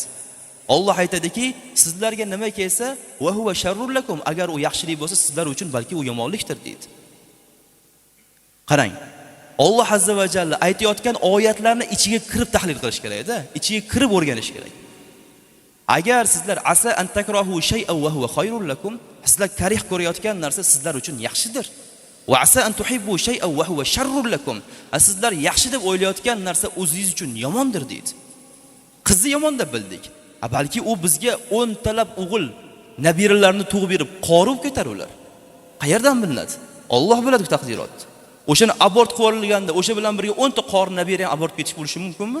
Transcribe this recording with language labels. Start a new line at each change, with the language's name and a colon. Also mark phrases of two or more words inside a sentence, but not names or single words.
Uzbek: Alloh aytadiki, sizlarga nima kelsa,
Arabic: "وهو شر لكم."
Uzbek: Agar u yaxshilik bo'lsa, sizlar uchun balki u yomonlikdir deydi. Qarang. Alloh
Arabic: عز وجل
Uzbek: aytayotgan oyatlarni ichiga kirib tahlil qilish kerak-da, ichiga kirib o'rganish kerak. Agar sizlar
Arabic: عسى أن تكرهوا شيئا وهو خير لكم,
Uzbek: sizlar karih ko'rayotgan narsa sizlar uchun yaxshidir.
Arabic: وعسى أن تحبوا شيئا وهو شر لكم,
Uzbek: sizlar yaxshi deb o'ylayotgan narsa o'zingiz uchun yomondir deydi. Qizni yomon deb bildik. Balki u bizga 10 talab o'g'il, nabiralarni tug'ib berib, qori bo'lib ketar ular. Qayerdan bilinadi? Alloh biladi taqdirotni. O'shani abort qilinganida, o'sha bilan birga 10 ta qori nabira ham abort ketish bo'lishi mumkinmi?